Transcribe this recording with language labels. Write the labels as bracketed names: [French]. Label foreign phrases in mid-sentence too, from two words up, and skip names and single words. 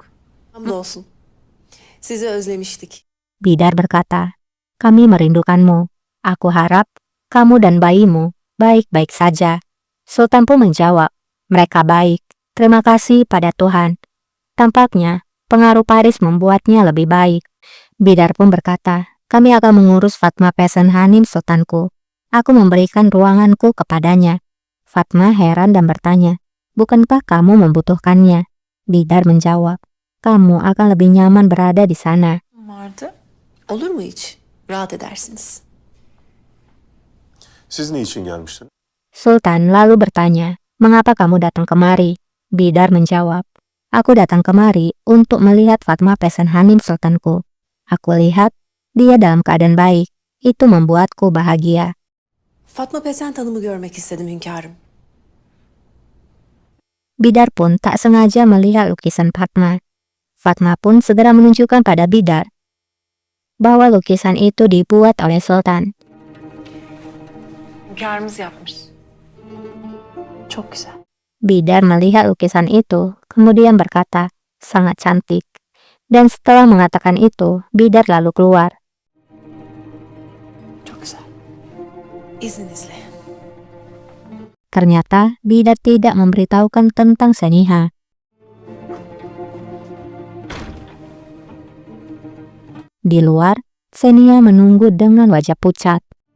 [Turkish] Hamdolsun. Sizi özlemiştik. [Indonesian] Bidar berkata, kami merindukanmu. Aku harap kamu dan bayimu baik-baik saja. Sultan pun menjawab, mereka baik. Terima kasih pada Tuhan. Tampaknya pengaruh Paris membuatnya lebih baik. Bidar pun berkata, kami akan mengurus Fatma Pesen Hanim Sultanku. Aku memberikan ruanganku kepadanya. Fatma heran dan bertanya, bukankah kamu membutuhkannya? Bidar menjawab, kamu akan lebih nyaman berada di sana. [Turkish] Vardı. Olur mu hiç? Rahat edersiniz. Siz niçin gelmiştiniz? [Indonesian] Sultan lalu bertanya, mengapa kamu datang kemari? Bidar menjawab, aku datang kemari untuk melihat Fatma Pesen Hanim Sultanku. Aku lihat dia dalam keadaan baik. Itu membuatku bahagia. [Turkish] Fatma Pesent Hanım'ı görmek istedim hünkârım. [Indonesian] Bidar pun tak sengaja melihat lukisan Fatma. Fatma pun segera menunjukkan pada Bidar bahwa lukisan itu dibuat oleh Sultan. [Turkish] Hünkârımız yapmış. Çok güzel. [Indonesian] Bidar melihat lukisan itu, kemudian berkata, sangat cantik. Dan setelah mengatakan itu, Bidar lalu keluar. [Turkish] Çok güzel. İzninizle. [Indonesian] Ternyata Bidar tidak memberitahukan tentang Seniha. Di luar, Seniha menunggu dengan wajah pucat.